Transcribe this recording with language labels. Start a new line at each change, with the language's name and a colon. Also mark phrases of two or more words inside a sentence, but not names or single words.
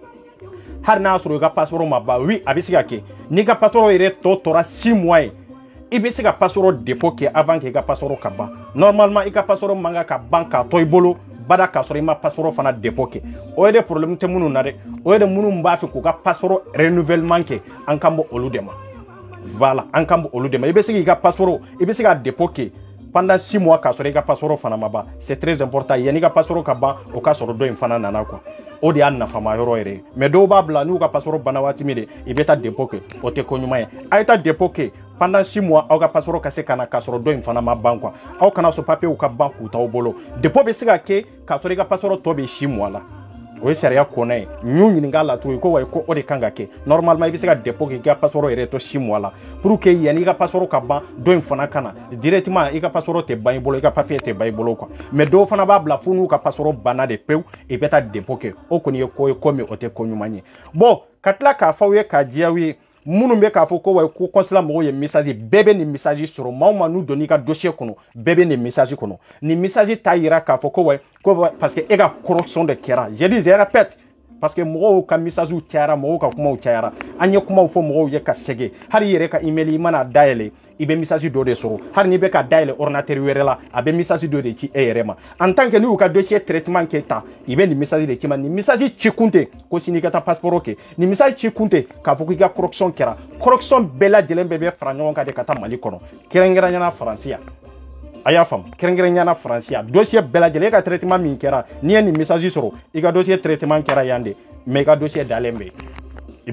Bambara: hali n'a sɔrɔ i ka passeport ma ban oui a bɛ se ka kɛ n'i ka passeport yɛrɛ tɔ tora 6 mois ye i bɛ se ka
French: passeport dépôt
Bambara: kɛ
French: avant que
Bambara: i ka passeport ka ban normalement i ka passeport man kan ka ban k'a to i bolo bada k'a sɔrɔ i ma passeport fana dépôt kɛ o ye de problème tɛ minnu na dɛ o ye de minnu b'a fɛ k'u ka
French: passeport renouvellement
Bambara: kɛ an kan bɔ olu de ma voilà an kan bɔ olu de ma i bɛ se k'i ka passeport i bɛ se ka dépôt kɛ
French: pendant 6 mois
Bambara: k'a sɔrɔ i ka passeport fana ma ban c'est
French: très important
Bambara: yanni i ka passeport ka ban o k'a sɔrɔ dɔ in fana nana quoi o de y'a nafama yɔrɔ yɛrɛ ye mais dɔw b'a bila n'u ka passeport banna waati min de i bɛ taa dépôt kɛ o tɛ ko ɲuman ye a ye taa dépôt kɛ
French: pendant 6 mois
Bambara: aw ka passeport ka se ka na k'a sɔrɔ dɔ in fana ma ban quoi aw kana sɔn papier ka ban k'u t'aw bolo dépôt bɛ se ka kɛ k'a sɔrɔ i ka passeport tɔ bɛ 6 mois la o ye sariya kɔnɛ ye n'u ɲininka la tugun ko wa ko o de kan ka kɛ normalement i bɛ se ka dépôt kɛ i ka passeport yɛrɛ to 6 mois la
French: pour que
Bambara: yanni i ka passeport ka ban dɔ in fana ka na directement i ka passeport tɛ ban i bolo i ka papier tɛ ban i bolo quoi mais dɔw fana b'a bila fo n'u ka passeport banna de pewu i bɛ taa dépôt kɛ o kɔni ye ko ye ko min o tɛ ko ɲuman ye bon ka tila k'a fɔ aw ye k'a diya aw ye minnu bɛ k'a fɔ ko wa ko consulat mɔgɔw ye message bɛɛ bɛ nin message sɔrɔ maa o maa n'u donn'i ka dossier kɔnɔ bɛɛ bɛ nin message kɔnɔ nin message t'a yira k'a fɔ ko wa ko parce que e ka correction de kɛra
French: je dis je répète
Bambara: parce que mɔgɔw ka message cayara mɔgɔw ka kumaw cayara an ye kumaw fɔ mɔgɔw ye ka sɛgɛ hali i yɛrɛ ka email i mana dayɛlɛ i bɛ message dɔ de sɔrɔ hali n'i bɛ ka dayɛlɛ ordinateur wɛrɛ la a bɛ message dɔ de ci e yɛrɛ ma
French: en tant que
Bambara: n'u ka
French: dossier traitement
Bambara: kɛ tan i bɛ nin message de ci ma nin message ci kun tɛ ko sini i ka taa passeport kɛ nin message ci kun tɛ k'a fɔ k'i ka correction kɛra correction bɛɛ lajɛlen bɛɛ bɛ fara ɲɔgɔn kan de ka taa Mali kɔnɔ kɛrɛnkɛrɛnnenya Faransi yan a y'a faamu kɛrɛnkɛrɛnnenya Faransi yan dossier bɛɛ lajɛlen e ka traitement min kɛra n'i ye nin message sɔrɔ i ka
French: dossier traitement
Bambara: kɛra yan de mais i ka dossier dalen bɛ i